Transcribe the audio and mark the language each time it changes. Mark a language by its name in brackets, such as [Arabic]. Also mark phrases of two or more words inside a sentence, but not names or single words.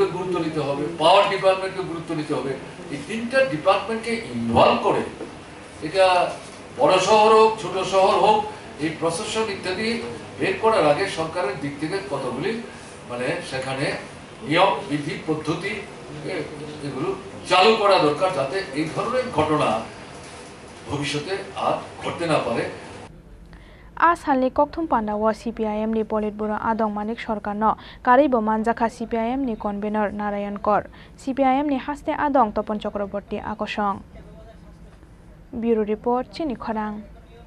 [Bangla] গুরুত্ব নিতে হবে [English] power department [Bangla] গুরুত্ব নিতে হবে এই তিনটা ডিপার্টমেন্টকে ইনভলভ করে এটা বড় শহর হোক ছোট শহর হোক এই প্রশাসন ইত্যাদি বের করার আগে সরকারের দিক থেকে কতগুলি মানে সেখানে নিয়ম বিধি পদ্ধতি এগুলো চালু করা দরকার যাতে এই ধরনের ঘটনা ভবিষ্যতে আর ঘটতে না পারে [Kok Borok] Asalni kokthum pandawa CPIM ni Politburo Adong Manik Sarkar no karibo manjakha CPIM ni convener Narayan Kor CPIM ni haste Adong Topon Chakraborty Akosong [English] Bureau Report [Kok Borok] Chini Khorang